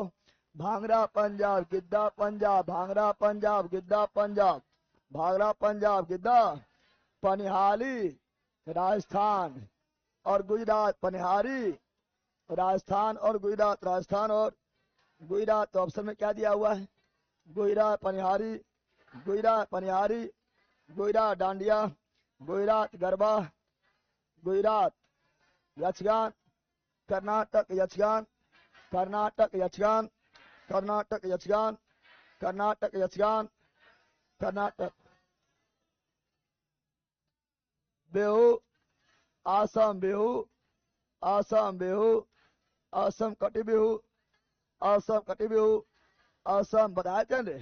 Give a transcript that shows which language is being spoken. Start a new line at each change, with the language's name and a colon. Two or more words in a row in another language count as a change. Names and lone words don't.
Hindi: भांगड़ा पंजाब, गिद्दा पंजाब, भांगड़ा पंजाब, गिद्दा पंजाब, भांगड़ा पंजाब, गिद्दा पनिहाली राजस्थान और गुजरात, पनिहारी राजस्थान और गुजरात, राजस्थान और गुजरात। तो ऑप्शन में क्या दिया हुआ है? गुजरात पनिहारी, गुजरात पनिहारी, गुजरात डांडिया, गुजरात गरबा, गुजरात यक्षगान, कर्नाटक यक्षगान, कर्नाटक यक्षगान, कर्नाटक यक्षगान, कर्नाटक यक्षगान, कर्नाटक बिहू, आसाम बिहू, आसाम बिहू, असम कटी बिहू, असम कटी बिहू, असम बताए थे।